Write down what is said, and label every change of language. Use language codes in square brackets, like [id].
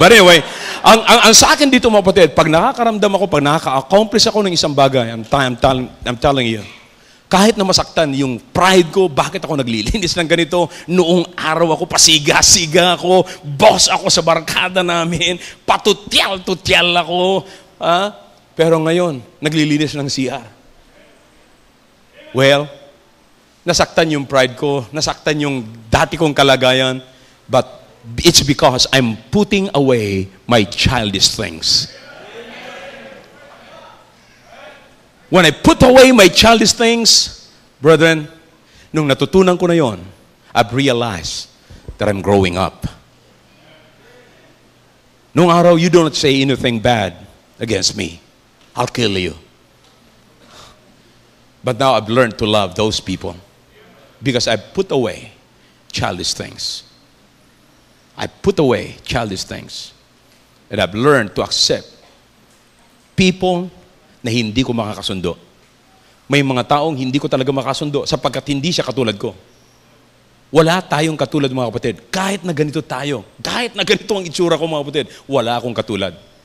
[tl] But anyway, ang sa akin dito mga kapatid, pag nakakaramdam ako, pag nakaka-accomplish ako ng isang bagay, [en] I'm telling you, [tl] kahit na masaktan yung pride ko, bakit ako naglilinis ng ganito? Noong araw ako, pasiga-siga ako, boss ako sa barkada namin, patutyal-tutyal ako. Pero ngayon, naglilinis ng CR. Well, nasaktan yung pride ko, nasaktan yung dati kong kalagayan, [en] but it's because I'm putting away my childish things. When I put away my childish things, brethren, [tl] nung natutunan ko na yon, [en] I've realized that I'm growing up. [tl] Nung araw, [en] you don't say anything bad against me. I'll kill you. But now I've learned to love those people because I put away childish things. I put away childish things. And I've learned to accept people [tl] na hindi ko makakasundo. May mga taong hindi ko talaga makasundo sapagkat hindi siya katulad ko. Wala tayong katulad mga kapatid. Kahit na ganito tayo, kahit na ganito ang itsura ko mga kapatid, wala akong katulad.